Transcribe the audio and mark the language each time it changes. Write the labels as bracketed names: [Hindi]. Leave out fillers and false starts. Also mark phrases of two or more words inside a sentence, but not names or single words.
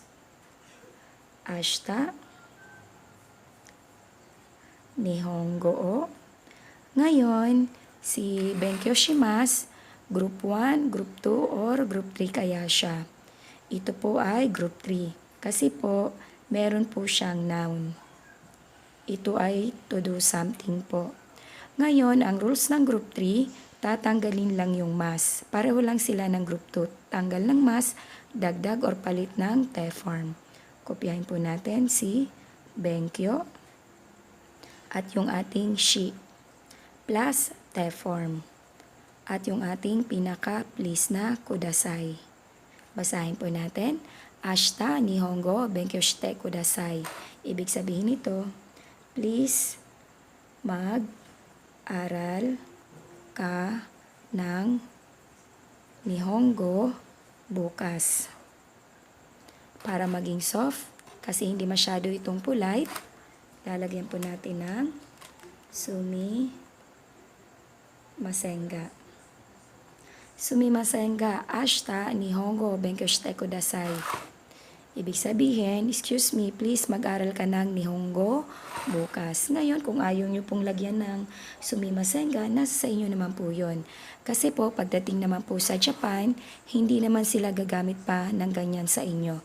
[Japanese] Ashita Nihongo o. [Filipino] Ngayon, si [Japanese] Benkyou shimasu, [English] Group 1, Group 2, or Group 3 [Filipino] kaya siya. Ito po ay Group 3. Kasi po, meron po siyang noun. Ito ay [English] to do something [Filipino] po. Ngayon, ang rules ng Group 3, tatanggalin lang yung mas. Pareho lang sila ng Group 2. Tanggal ng mas, dagdag or palit ng te form. Kopyahin po natin si Benkyou at yung ating shi plus te form. At yung ating pinaka-please na kudasai. Basahin po natin. [Japanese] Ashita Nihongo Benkyou shite kudasai. [Filipino] Ibig sabihin nito, please mag-aral ka ng Nihongo bukas. Para maging soft, kasi hindi masyado itong polite, lalagyan po natin ng sumimasenga. [Japanese] Sumimasenga, ashita Nihongo Benkyou shite kudasai. [Filipino] Ibig sabihin, [English] excuse me, [Filipino] please mag-aral ka ng Nihongo bukas. Ngayon, kung ayaw nyo pong lagyan ng sumimasenga, nasa sa inyo naman po yun. Kasi po, pagdating naman po sa Japan, hindi naman sila gagamit pa ng ganyan sa inyo.